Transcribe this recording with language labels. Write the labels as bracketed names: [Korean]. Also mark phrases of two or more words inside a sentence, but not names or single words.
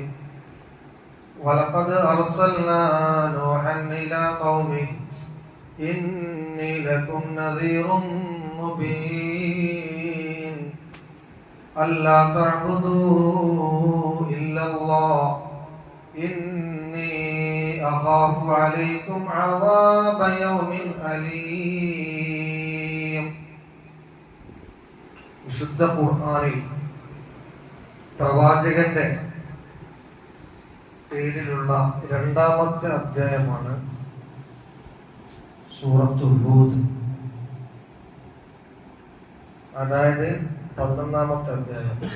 [Arabic] ولقد أرسلنا نوحا إلى قومه إني لكم نذير مبين ألا تعبدوا إلا الله إني أخاف عليكم عذاب يوم أليم. [Malayalam] വിശുദ്ധ ഖുർആനിൽ പ്രവാചകന്റെ പേരിലുള്ള രണ്ടാമത്തെ അധ്യായമാണ് സൂറത്തുൽ ഹൂദ്. അതായത് 11ാമത്തെ അധ്യായം.